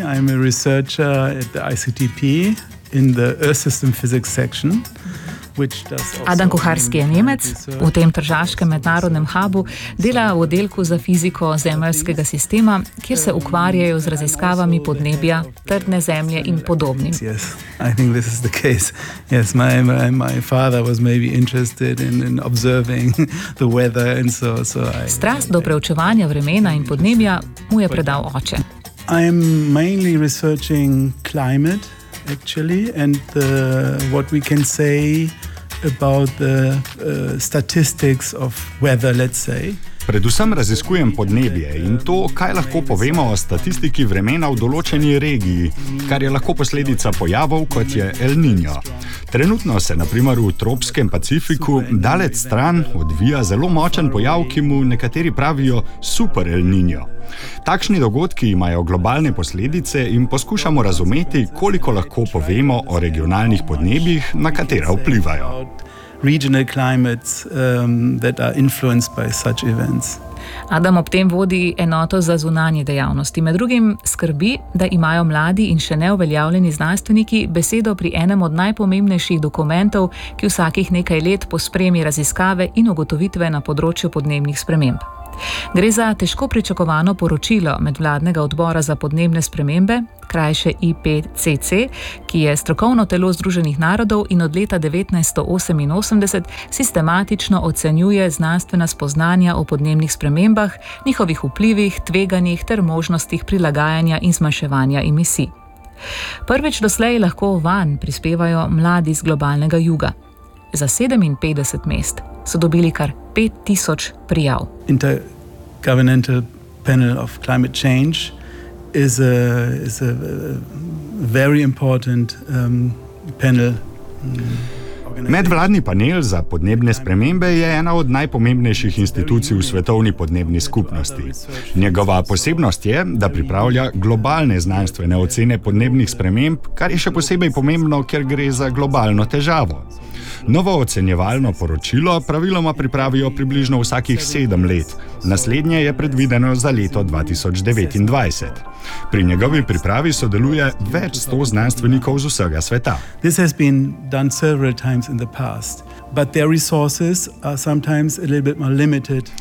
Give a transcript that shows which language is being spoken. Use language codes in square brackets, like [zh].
[en] I'm a researcher at the ICTP in the Earth System Physics section. [sl] Adam Kucharski je Nemec, v tem tržaškem mednarodnem hubu dela v oddelku za fiziko zemeljskega sistema, kjer se ukvarjajo z raziskavami podnebja, trdne zemlje in podobnim. [en] Yes, I think this is the case. Yes, my father was maybe interested in observing the weather and so I. [sl] Strast do preučevanja vremena in podnebja mu je predal oče. [en] I am mainly researching climate. Actually, and what we can say about the statistics of weather, let's say. [sl] Predvsem raziskujem podnebje in to, kaj lahko povemo o statistiki vremena v določeni regiji, kar je lahko posledica pojavov, kot je El Niño. Trenutno se, na primer, v tropskem Pacifiku daleč stran odvija zelo močen pojav, ki mu nekateri pravijo super El Niño. Takšni dogodki imajo globalne posledice in poskušamo razumeti, koliko lahko povemo o regionalnih podnebjih, na katera vplivajo. [en] Regional climates that are influenced by such events. [sl] Adam ob tem vodi enoto za zunanje dejavnosti. Med drugim skrbi, da imajo mladi in še neuveljavljeni znanstveniki besedo pri enem od najpomembnejših dokumentov, ki vsakih nekaj let pospremi raziskave in ugotovitve na področju podnebnih sprememb. Gre za težko pričakovano poročilo medvladnega odbora za podnebne spremembe, krajše IPCC, ki je strokovno telo Združenih narodov in od leta 1988 sistematično ocenjuje znanstvena spoznanja o podnebnih spremembah, njihovih vplivih, tveganjih ter možnostih prilagajanja in zmanjševanja emisij. Prvič doslej lahko vanj prispevajo mladi z globalnega juga. Za 57 mest so dobili kar 5000 prijav. [en] Intergovernmental panel of climate change is a very important panel. [sl] Medvladni panel za podnebne spremembe je ena od najpomembnejših institucij v svetovni podnebni skupnosti. Njegova posebnost je, da pripravlja globalne znanstvene ocene podnebnih sprememb, kar je še posebej pomembno, ker gre za globalno težavo. Novo ocenjevalno poročilo praviloma pripravijo približno vsakih 7 let. Naslednje je predvideno za leto 2029. Pri njegovi pripravi sodeluje več 100 znanstvenikov z vsega sveta. [en] This has been done several times in the past, but their resources are sometimes a little bit more limited.